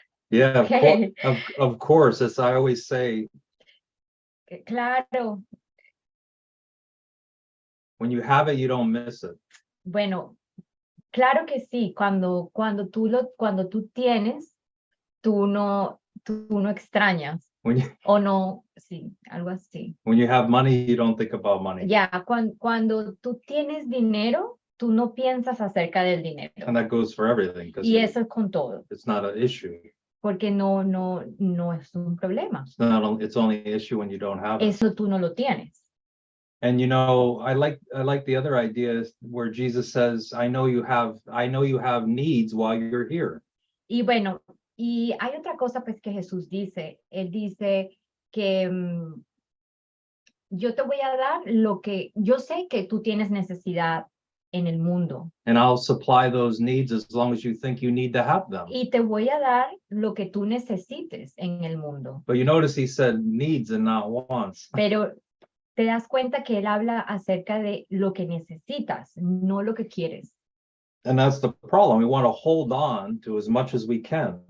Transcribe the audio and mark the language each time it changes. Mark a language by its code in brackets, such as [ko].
[en] Yeah, Okay. of course, as I always say, [es] Claro. [en] when you have it, you don't miss it. [es] Bueno, claro que sí. Cuando tú tienes, tú no extrañas. [en] When you [es] O no, sí, algo así. [en] when you have money, you don't think about money. [es] Ya, cuando tú tienes dinero, tú no piensas acerca del dinero. [en] And that goes for everything because [es] Y eso es con todo, [en] it's not an issue. [es] porque no es un problema. [en] It's only an issue when you don't have it. [es] Eso tú no lo tienes. [en] And you know, I like the other idea where Jesus says, I know you have needs while you're here. [es] Y bueno, y hay otra cosa pues que Jesús dice. Él dice que yo te voy a dar lo que yo sé que tú tienes necesidad en el mundo. [en] And I'll supply those needs as long as you think you need to have them. [es] Y te voy a dar lo que tú necesites en el mundo. [en] But you notice he said needs and not wants. [es] Pero te das cuenta que él habla acerca de lo que necesitas, no lo que quieres. [en] And that's the problem. We want to hold on to as much as we can.